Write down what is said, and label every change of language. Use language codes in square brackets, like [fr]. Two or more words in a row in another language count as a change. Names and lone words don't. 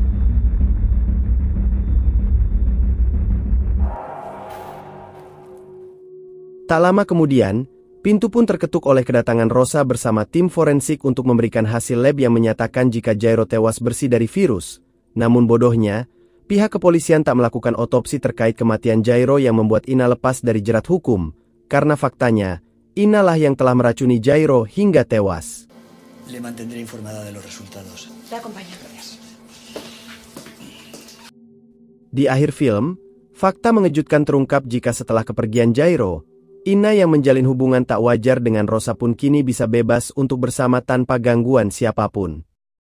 [id] Tak lama kemudian, pintu pun terketuk oleh kedatangan Rosa bersama tim forensik untuk memberikan hasil lab yang menyatakan jika Jairo tewas bersih dari virus. Namun bodohnya, pihak kepolisian tak melakukan otopsi terkait kematian Jairo yang membuat Ina lepas dari jerat hukum, karena faktanya, Ina lah yang telah meracuni Jairo hingga tewas. [es] Le mantendré informada de los resultados. Te acompaño. [id] Di akhir film, fakta mengejutkan terungkap jika setelah kepergian Jairo, Ina yang menjalin hubungan tak wajar dengan Rosa pun kini bisa bebas untuk bersama tanpa gangguan siapapun.